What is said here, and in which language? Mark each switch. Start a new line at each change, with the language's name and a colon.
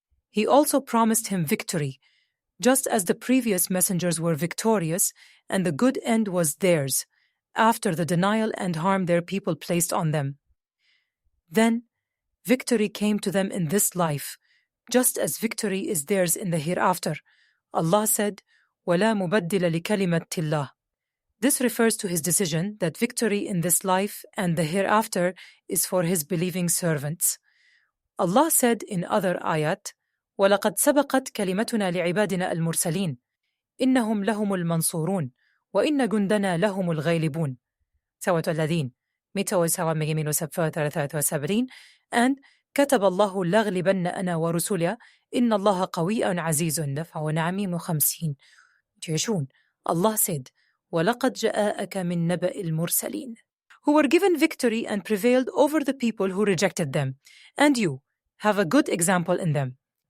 English: He also promised him victory, just as the previous messengers were victorious, and the good end was theirs, after the denial and harm their people placed on them. Then, victory came to them in this life, just as victory is theirs in the hereafter. Allah said,
Arabic: وَلَا مُبَدِّلَ لِكَلِمَةِ اللَّهِ.
English: This refers to his decision that victory in this life and the hereafter is for his believing servants. Allah said in other ayat,
Arabic: وَلَقَدْ سَبَقَتْ كَلِمَتُنَا لِعِبَادِنَا الْمُرْسَلِينَ إِنَّهُمْ لَهُمُ الْمَنْصُورُونَ وَإِنَّ جُنْدَنَا لَهُمُ الْغَالِبُونَ. سورة الذين 173 and كتب الله لأغلبن أنا ورسلي إن الله قوي عزيز دفع ونعميم 50.
English: Allah said,
Arabic: وَلَقَدْ جَاءَكَ مِن نَبَإِ الْمُرْسَلِينَ,
English: who were given victory and prevailed over the people who rejected them, and you have a good example in them.